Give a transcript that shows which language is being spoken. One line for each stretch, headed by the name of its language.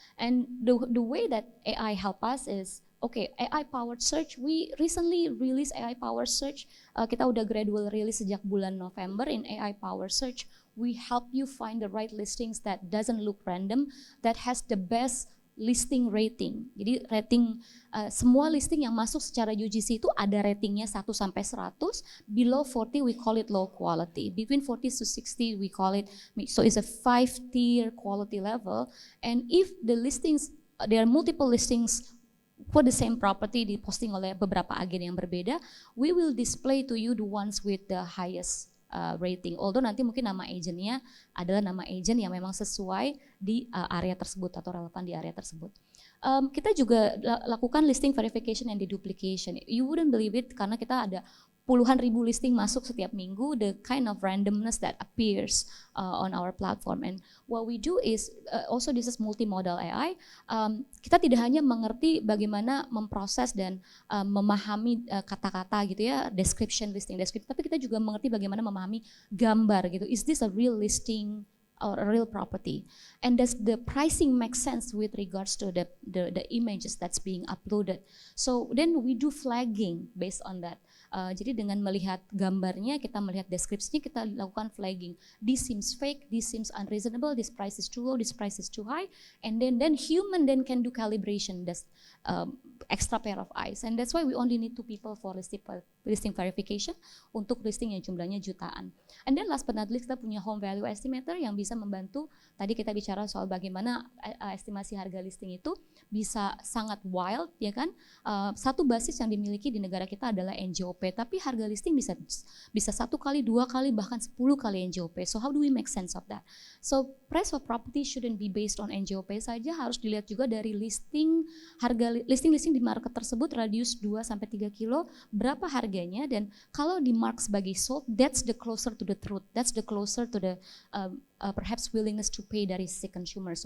English: And the way that AI help us is, okay, AI powered search. We recently released AI powered search.
Indonesian: Kita udah gradual release sejak bulan November
English: in AI powered search. We help you find the right listings that doesn't look random, that has the best listing rating.
Indonesian: Jadi rating semua listing yang masuk secara UGC itu ada ratingnya 1 sampai 100.
English: Below 40 we call it low quality. Between 40 to 60 we call it, so it's a 5-tier quality level. And if the listings, there are multiple listings for the same property
Indonesian: diposting oleh beberapa agen yang berbeda,
English: we will display to you the ones with the highest rating.
Indonesian: Although nanti mungkin nama agentnya adalah nama agent yang memang sesuai di area tersebut atau relevan di area tersebut. Kita juga lakukan
English: listing verification and deduplication. You wouldn't believe it
Indonesian: karena kita ada puluhan ribu listing masuk setiap minggu,
English: the kind of randomness that appears on our platform. And what we do is, also this is multimodal AI,
Indonesian: kita tidak hanya mengerti bagaimana memproses dan memahami kata-kata gitu ya, description, listing, tapi kita juga mengerti bagaimana memahami gambar gitu.
English: Is this a real listing or a real property? And does the pricing make sense with regards to the images that's being uploaded? So then we do flagging based on that.
Indonesian: Jadi dengan melihat gambarnya, kita melihat deskripsinya, kita lakukan flagging.
English: This seems fake, this seems unreasonable, this price is too low, this price is too high, and then human then can do calibration, that's extra pair of eyes. And that's why we only need 2 people for listing verification
Indonesian: untuk listing yang jumlahnya jutaan.
English: And then last but not least,
Indonesian: kita punya home value estimator yang bisa membantu. Tadi kita bicara soal bagaimana estimasi harga listing itu bisa sangat wild, ya kan? Satu basis yang dimiliki di negara kita adalah NJOP, tapi harga listing bisa 1 kali, 2 kali, bahkan 10 kali NJOP.
English: So how do we make sense of that? So price of property shouldn't be based on NJOP
Indonesian: saja, harus dilihat juga dari listing di market tersebut, radius 2 sampai 3 kilo, berapa harganya, dan kalau di mark sebagai sold,
English: that's the closer to the truth, that's the closer to the perhaps willingness to pay
Indonesian: dari si consumer.